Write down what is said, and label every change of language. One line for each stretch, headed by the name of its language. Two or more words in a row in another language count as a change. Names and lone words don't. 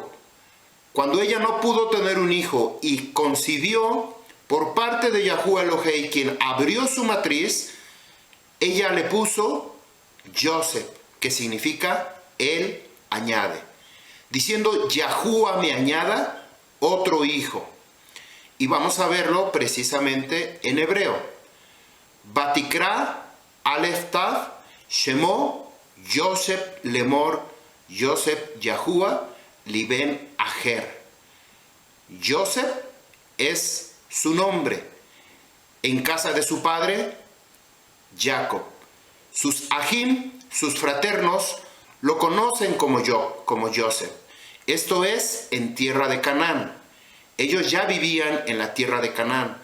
Spanish: Cuando ella no pudo tener un hijo y concibió por parte de Yahuwah Elohei, quien abrió su matriz, ella le puso Joseph, que significa él añade, diciendo: Yahuwah me añada otro hijo. Y vamos a verlo precisamente en hebreo.
Hebrew: ותקרא את שמו יוסף לאמר יוסף יהוה לי בן אחר.
Spanish: Joseph es su nombre. En casa de su padre, Jacob. Sus ajim, sus fraternos, lo conocen como Joseph. Esto es en tierra de Canaán. Ellos ya vivían en la tierra de Canaán.